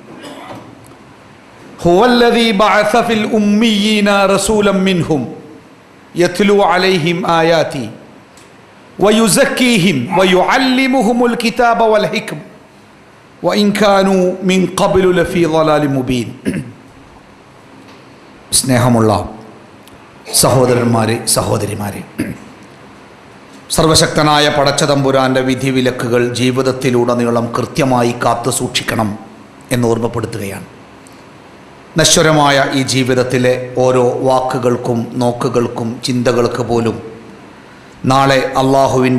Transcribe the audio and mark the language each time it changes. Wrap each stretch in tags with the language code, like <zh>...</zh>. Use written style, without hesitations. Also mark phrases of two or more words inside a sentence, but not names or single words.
<ar>هو الذي بعث في الأميين رسولا منهم يتلو عليهم آياته ويزكيهم ويعلمهم الكتاب والحكم وإن كانوا من قبل لفي ضلال مبين.</ar> <ml>സ്നേഹമുള്ള സഹോദരന്മാരെ സഹോദരിമാരെ, സർവശക്തനായ പടച്ചതമ്പുരാൻ്റെ വിധിവിലക്കുകൾ ജീവിതത്തിലുടനീളം കൃത്യമായി കാത്തു സൂക്ഷിക്കണം എന്ന് ഓർമ്മപ്പെടുത്തുകയാണ്. നശ്വരമായ ഈ ജീവിതത്തിലെ ഓരോ വാക്കുകൾക്കും നോക്കുകൾക്കും ചിന്തകൾക്ക് പോലും നാളെ അള്ളാഹുവിൻ്റെ</ml>